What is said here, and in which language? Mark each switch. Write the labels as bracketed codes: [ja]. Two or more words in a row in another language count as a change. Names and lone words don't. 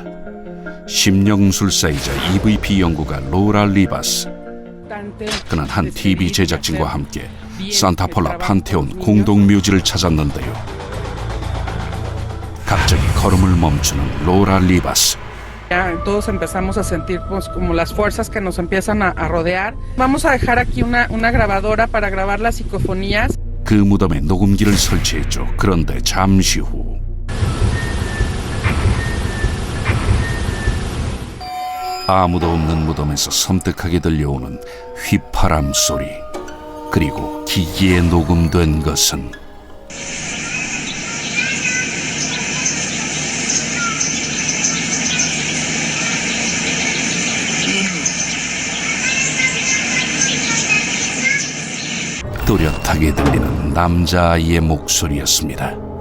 [ko] 심령술사이자 EVP 연구가 로라 리바스. 그는 한 TV 제작진과 함께 산타폴라 판테온 공동묘지를 찾았는데요. 갑자기 걸음을 멈추는 로라 리바스. [es] Ya todos empezamos a sentir pues, como las fuerzas que nos empiezan a rodear. Vamos a dejar aquí una grabadora para grabar las psicofonías. [ko] 그 무덤에 녹음기를 설치했죠. 그런데 잠시 후 아무도 없는 무덤에서 섬뜩하게 들려오는 휘파람 소리, 그리고 기기에 녹음된 것은 또렷하게 들리는 남자아이의 목소리였습니다.